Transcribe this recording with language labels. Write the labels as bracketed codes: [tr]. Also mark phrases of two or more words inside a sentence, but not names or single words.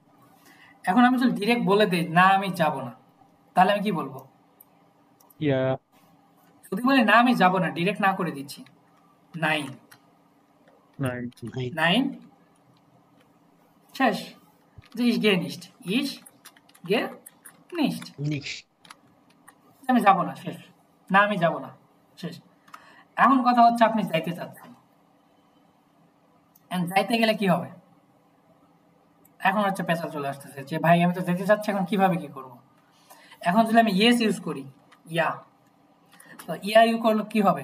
[bn] আছে। এখন আমি যদি ডিরেক্ট বলে দেই না আমি যাব না, তাহলে আমি কি বলবো? ইয়া যদি বলি না আমি যাব না, ডিরেক্ট না করে দিচ্ছি, 9 [de] নাইন [bn] 9 শেষ। [de] যে ich gehe nicht, ich gehe nicht, [bn] আমি যাব না, শেষ। না আমি যাব না, শেষ। এখন কথা হচ্ছে আপনি যাইতে চাচ্ছেন, and যাইতে গেলে কি হবে? এখন হচ্ছে পেঁচা চলে আসতেছে যে ভাই আমি তো যেতে চাচ্ছি, এখন কিভাবে কি করব? এখন যদি আমি ইয়েস ইউজ করি, ইয়া, তো ইয়া ইউ করলে কি হবে?